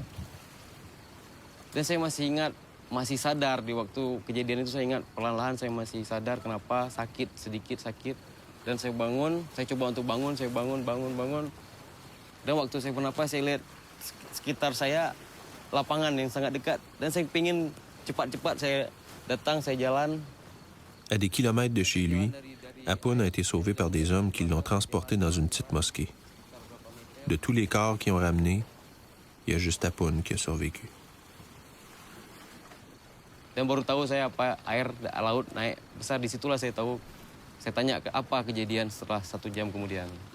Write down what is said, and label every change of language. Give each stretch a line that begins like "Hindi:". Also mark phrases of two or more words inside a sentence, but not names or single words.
Indonesian: Dan saya masih ingat, masih sadar di waktu kejadian itu, saya ingat perlahan-lahan saya masih sadar kenapa, sedikit sakit. Dan saya bangun, saya coba untuk bangun, saya bangun. Dan waktu saya bernapas, saya lihat sekitar saya lapangan yang sangat dekat. Dan saya ingin cepat-cepat saya datang, saya jalan.
French: À des kilomètres de chez lui, Apun a été sauvé par des hommes qui l'ont transporté dans une petite mosquée. De tous les corps qu'ils ont ramenés, il y a juste Apun qui a survécu.
Indonesian: Dan baru tahu saya apa air laut naik besar, disitulah saya tahu. Saya tanya apa kejadian setelah 1 jam kemudian.